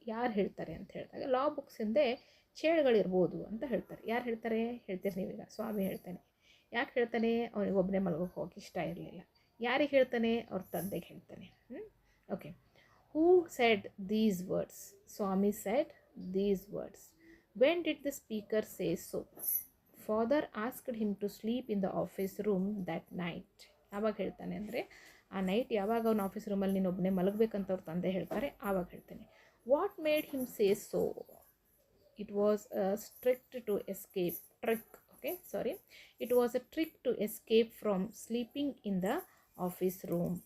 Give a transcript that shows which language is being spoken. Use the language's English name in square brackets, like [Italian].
[Kannada] ಯಾರು ಹೇಳ್ತಾರೆ ಅಂತ ಹೇಳಿದಾಗ, ಲಾ ಬುಕ್ಸ್ ಹಿಂದೆ ಚೇಳುಗಳಿರ್ಬೋದು ಅಂತ ಹೇಳ್ತಾರೆ. ಯಾರು ಹೇಳ್ತಾರೆ, ಹೇಳ್ತೀರಿ ನೀವೀಗ, ಸ್ವಾಮಿ ಹೇಳ್ತಾನೆ. ಯಾಕೆ ಹೇಳ್ತಾನೆ, ಅವನಿಗೆ ಒಬ್ಬನೇ ಮಲಗೋಕೆ ಹೋಗಿ ಇಷ್ಟ ಇರಲಿಲ್ಲ. ಯಾರಿಗೆ ಹೇಳ್ತಾನೆ, ಅವ್ರ ತಂದೆಗೆ ಹೇಳ್ತಾನೆ. [English] Okay, who said these words, Swami said these words. When did the speaker say so? Father asked him to sleep in the office room that night. [Kannada] ಆವಾಗ ಹೇಳ್ತಾನೆ ಅಂದರೆ, ಆ ನೈಟ್ ಯಾವಾಗ ಅವನ ಆಫೀಸ್ ರೂಮಲ್ಲಿ ನೀನು ಒಬ್ಬನೇ ಮಲಗಬೇಕಂತ ಅವ್ರ ತಂದೆ ಹೇಳ್ತಾರೆ, ಆವಾಗ ಹೇಳ್ತಾನೆ. [English] What made him say so? It was a strict to escape trick, okay sorry, it was a trick to escape from sleeping in the office room.